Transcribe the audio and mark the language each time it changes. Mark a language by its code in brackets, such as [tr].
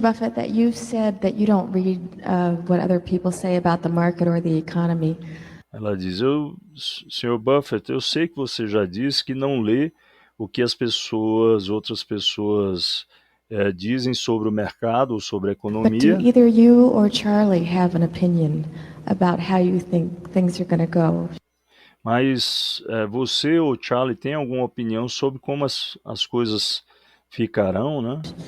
[en] Buffett, that you've said that you don't read what other people say about the market or the economy. [pt] Ela diz, Sr. Buffett, eu sei que você já disse que não lê o que outras pessoas dizem sobre o mercado ou sobre a [en] But [pt] economia. [en] do either you or Charlie have an opinion about how you think things are going to go? [pt] Mas você ou Charlie tem alguma opinião sobre como as coisas ficarão, né?